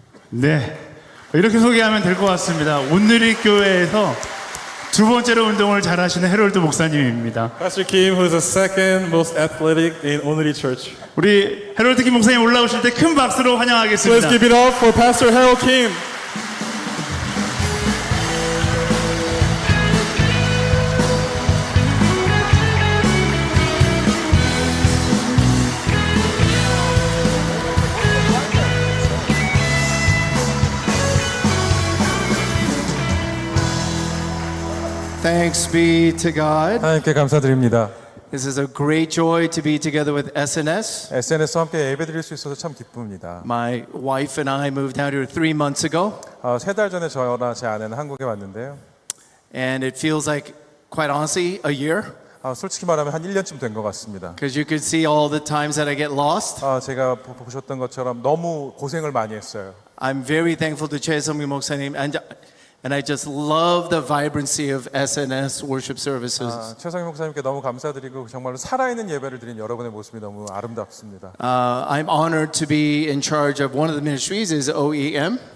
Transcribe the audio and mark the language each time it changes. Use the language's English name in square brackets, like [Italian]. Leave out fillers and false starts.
[Korean] 네, 이렇게 소개하면 될 것 같습니다. 온누리 교회에서 두 번째로 운동을 잘하시는 해롤드 목사님입니다. [English] Pastor Kim, who is the second most athletic in Onuri Church. [Korean] 우리 해롤드 김 목사님 올라오실 때 큰 박수로 환영하겠습니다. [English] Let's give it up for Pastor Harold Kim. Thanks be to God. [Korean] 하나님께 감사드립니다. [English] This is a great joy to be together with SNS. [Korean] SNS와 함께 예배드릴 수 있어서 참 기쁩니다. [English] My wife and I moved out here 3 months ago, [Korean] 3달 전에 저랑 제 아내는 한국에 왔는데요. [English] and it feels like, quite honestly, a year. [Korean] 솔직히 말하면 한 1년쯤 된 것 같습니다. [English] Because you could see all the times that I get lost. [Korean] 제가 보셨던 것처럼 너무 고생을 많이 했어요. [English] I'm very thankful to 최성민 목사님, and And I just love the vibrancy of SNS worship services. [Korean] 최성희 목사님께 너무 감사드리고 정말로 살아있는 예배를 드린 여러분의 모습이 너무 아름답습니다. [English] I'm honored to be in charge of one of the ministries is OEM.